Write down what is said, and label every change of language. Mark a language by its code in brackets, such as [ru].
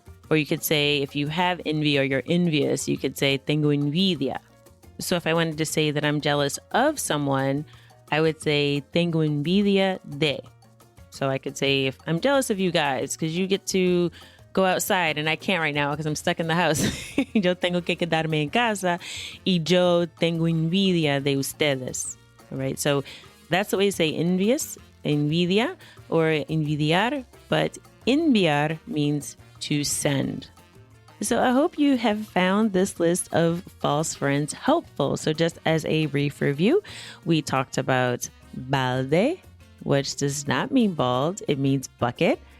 [en] Or you could say, if you have envy or you're envious, you could say, [es] tengo envidia. [en] So if I wanted to say that I'm jealous of someone, I would say, [es] tengo envidia de. [en] So I could say, if I'm jealous of you guys because you get to go outside and I can't right now because I'm stuck in the house. [es] Yo tengo que quedarme en casa y yo tengo envidia de ustedes. [en] All right, so that's the way to say envious, envidia, or envidiar, but enviar means to send. So I hope you have found this list of false friends helpful. So just as a brief review, we talked about balde, which does not mean bald, it means bucket.